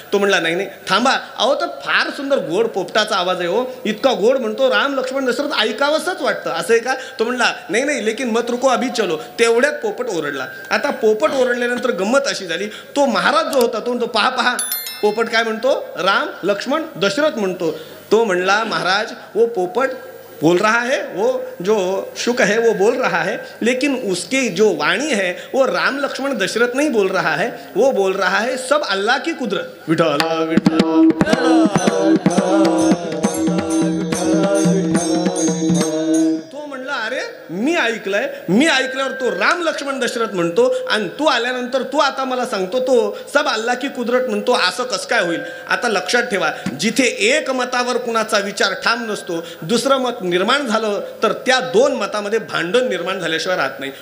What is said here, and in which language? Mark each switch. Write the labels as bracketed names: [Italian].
[Marathi] तो म्हणला, नाही थांबा, अहो तर फार सुंदर गोड पोपटाचा आवाज आहे हो, इतका गोड म्हणतो राम लक्ष्मण दशरथ, ऐकावंसंच वाटतं, असं आहे का. तो म्हणला, नाही [Hindi] लेकिन मत रुको अभी चलो. [Marathi] तेवढ्यात पोपट ओरडला. आता पोपट ओरडल्यानंतर गंमत अशी झाली, तो महाराज जो होता तो म्हणतो, पहा पोपट काय म्हणतो, राम लक्ष्मण दशरथ म्हणतो. तो म्हणला, [Hindi] महाराज वो पोपट बोल रहा है, वो जो शुक है वो बोल रहा है, लेकिन उसकी जो वाणी है वो राम लक्ष्मण दशरथ नहीं बोल रहा है, वो बोल रहा है सब अल्लाह की कुदरत. [Marathi] तो म्हणला, अरे मी ऐकल्यावर तो राम लक्ष्मण दशरथ म्हणतो आणि तू आल्यानंतर तू आता मला सांगतो तो [Hindi] सब अल्लाह की कुदरत [Marathi] म्हणतो, असं कसं काय होईल. आता लक्षात ठेवा, जिथे एक मतावर कुणाचा विचार ठाम नसतो, दुसरं मत निर्माण झालं तर त्या 2 मतामध्ये भांडण निर्माण झाल्याशिवाय राहत नाही.